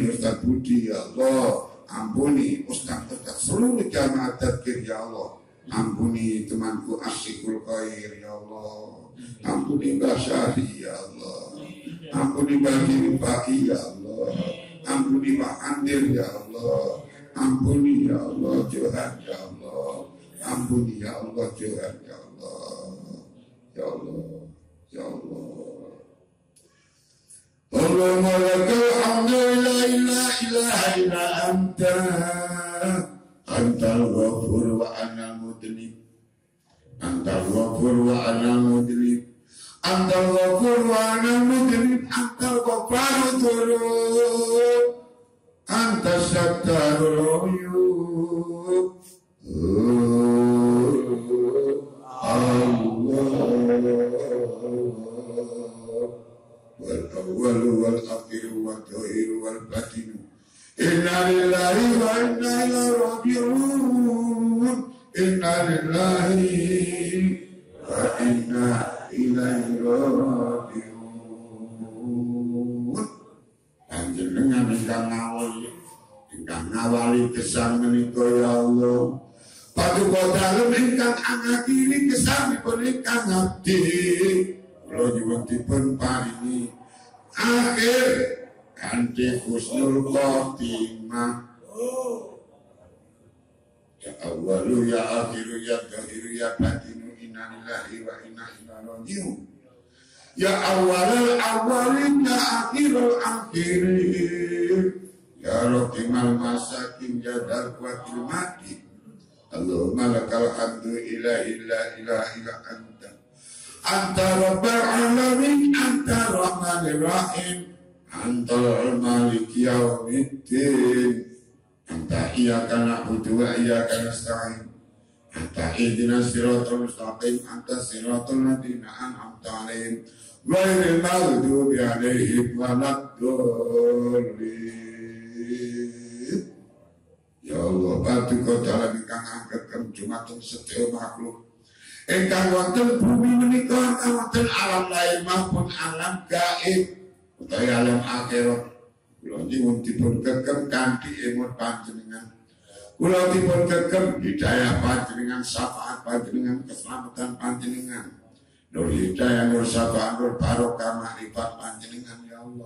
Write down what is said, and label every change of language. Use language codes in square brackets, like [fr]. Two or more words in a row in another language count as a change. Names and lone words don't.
[id] Ustaz Budi ya Allah, ampuni Ustaz seluruh jamaah tadzkir ya Allah, ampuni temanku Asyikul Khair ya Allah, ampuni Mbak Syahri ya Allah, ampuni Mbak Baki ya Allah, ampuni Pak Andir ya Allah, ampuni ya Allah Tuhan ya Allah, ampuni ya Allah Tuhan ya Allah, ya Allah, ya Allah. [ar] اللهم لك الحمد لا إله إلا أنت, أنت الغفور وأنا المذنب، أنت الغفور وأنا المذنب، أنت الغفور وأنا المذنب، أنت غفار الذنوب، أنت ستار العيوب. والأول والآخر والظاهر والباطن, إنا لله وإنا إليه راجعون، إنا لله وإنا إليه راجعون. [jv] Panjenengan ingkang ngawali gesang menika ya Allah, paduka dalem ingkang angatiri gesangipun ingkang ngabdi, kula nyuwun dipun paringi akhir kanthi [ar] حسن الخاتمة. يا أول يا آخر يا ظاهر يا باطن، إنا لله وإنا إليه راجعون. يا أول الأولين يا آخر الآخرين، يا راحم المساكين يا دروة الممات. اللهم لك الحمد إلهي لا إله إلا أنت، أنت رب العالمين، أنت الرحمن الرحيم، أنت مالك يوم الدين، أنت إياك نعبد وإياك نستعين، أنت اهدنا الصراط المستقيم، أنت صراط الذين أنعمت عليهم غير المغضوب عليهم ولا الضالين. [jv] Ya Allah, paduka dalam ingkang angketen jumateng sedaya makhluk ingkang wonten bumi menika, wonten [id] alam lain maupun alam gaib [jv] utawi alam akhirat, kula nyuwun dipun gegem kanthi emut panjenengan, kula dipun gegem hidayah panjenengan, syafaat panjenengan, keselamatan panjenengan, nur hidayah, nur syafaat, nur barokah makrifat panjenengan ya Allah.